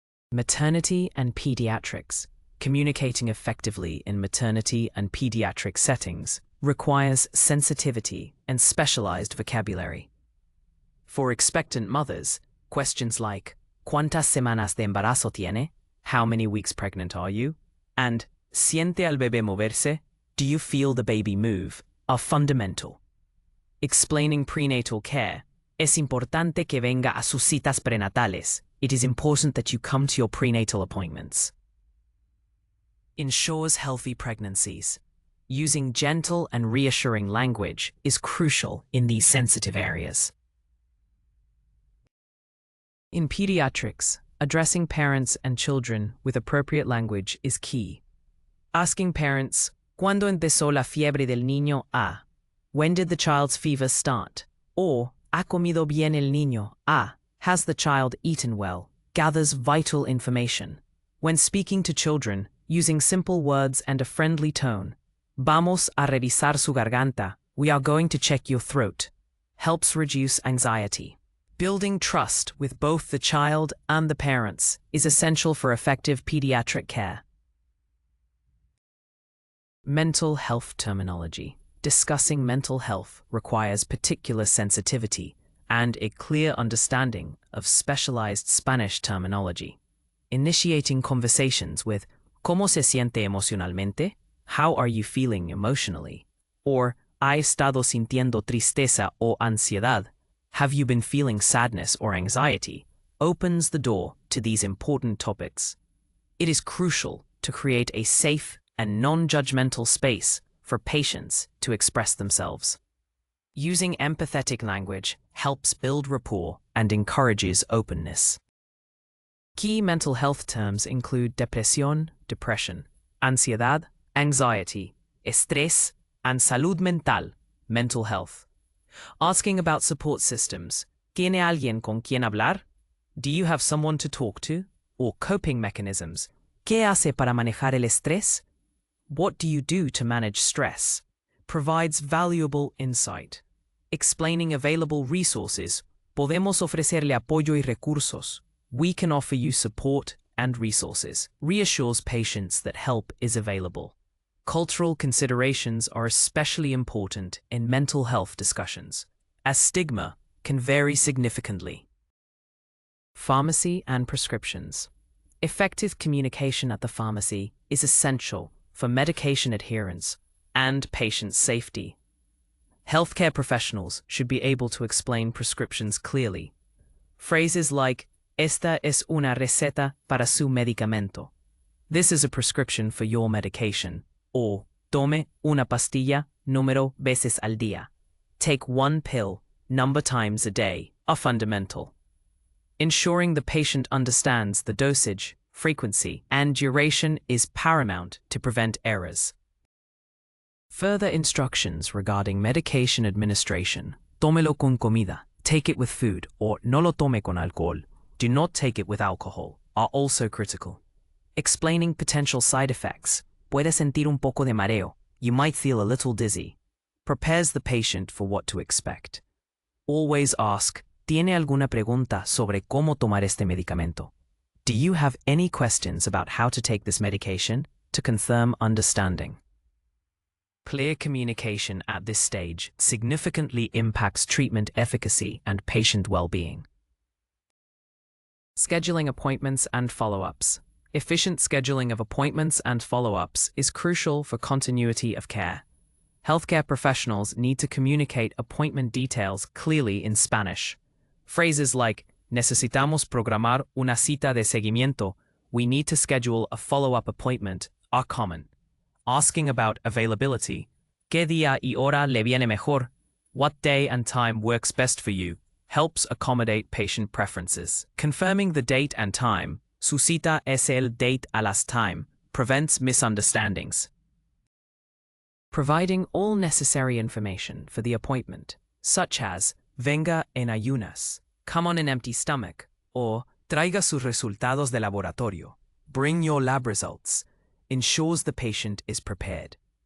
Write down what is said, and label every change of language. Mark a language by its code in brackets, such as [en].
[en] Maternity and pediatrics. Communicating effectively in maternity and pediatric settings requires sensitivity and specialized vocabulary. For expectant mothers, questions like, [es] "¿Cuántas semanas de embarazo tiene?" [en] "How many weeks pregnant are you?" [es] and "¿Siente al bebé moverse?" [en] "Do you feel the baby move?" are fundamental. Explaining prenatal care. [es] "Es importante que venga a sus citas prenatales." [en] "It is important that you come to your prenatal appointments." Ensures healthy pregnancies. Using gentle and reassuring language is crucial in these sensitive areas. In pediatrics, addressing parents and children with appropriate language is key. Asking parents, [es] "¿Cuándo empezó la fiebre del niño A?" [en] "When did the child's fever start?" [es] or "¿Ha comido bien el niño A?" [en] "Has the child eaten well?" gathers vital information. When speaking to children, using simple words and a friendly tone, [es] "Vamos a revisar su garganta," [en] "We are going to check your throat," helps reduce anxiety. Building trust with both the child and the parents is essential for effective pediatric care. Mental health terminology. Discussing mental health requires particular sensitivity and a clear understanding of specialized Spanish terminology. Initiating conversations with [es] "¿Cómo se siente emocionalmente?" [en] "How are you feeling emotionally?" [es] or "¿Ha estado sintiendo tristeza o ansiedad?" [en] "Have you been feeling sadness or anxiety?" opens the door to these important topics. It is crucial to create a safe and non-judgmental space for patients to express themselves. Using empathetic language helps build rapport and encourages openness. Key mental health terms include depresión, depression, ansiedad, anxiety, estrés, and salud mental, mental health. Asking about support systems. [es] ¿Tiene alguien con quien hablar? [en] Do you have someone to talk to? Or coping mechanisms. [es] ¿Qué hace para manejar el estrés? [en] What do you do to manage stress? Provides valuable insight. Explaining available resources. [es] Podemos ofrecerle apoyo y recursos. [en] We can offer you support and resources. Reassures patients that help is available. Cultural considerations are especially important in mental health discussions, as stigma can vary significantly. Pharmacy and prescriptions. Effective communication at the pharmacy is essential for medication adherence and patient safety. Healthcare professionals should be able to explain prescriptions clearly. Phrases like, [es] "Esta es una receta para su medicamento." [en] "This is a prescription for your medication." [es] Or, "Tome una pastilla número veces al día." [en] "Take one pill, number times a day," are fundamental. Ensuring the patient understands the dosage, frequency, and duration is paramount to prevent errors. Further instructions regarding medication administration. [es] Tómelo con comida. [en] Take it with food, or [es] no lo tome con alcohol. [en] Do not take it with alcohol, are also critical. Explaining potential side effects. [es] Puede sentir un poco de mareo. [en] You might feel a little dizzy. Prepares the patient for what to expect. Always ask, [es] ¿Tiene alguna pregunta sobre cómo tomar este medicamento? [en] Do you have any questions about how to take this medication? To confirm understanding. Clear communication at this stage significantly impacts treatment efficacy and patient well-being. Scheduling appointments and follow-ups. Efficient scheduling of appointments and follow-ups is crucial for continuity of care. Healthcare professionals need to communicate appointment details clearly in Spanish. Phrases like [es] necesitamos programar una cita de seguimiento, [en] we need to schedule a follow-up appointment, are common. Asking about availability, [es] ¿qué día y hora le viene mejor? [en] What day and time works best for you? Helps accommodate patient preferences. Confirming the date and time, [es] su cita es el date a las time, [en] prevents misunderstandings. Providing all necessary information for the appointment, such as [es] venga en ayunas, [en] come on an empty stomach, or [es] traiga sus resultados de laboratorio, [en] bring your lab results, ensures the patient is prepared.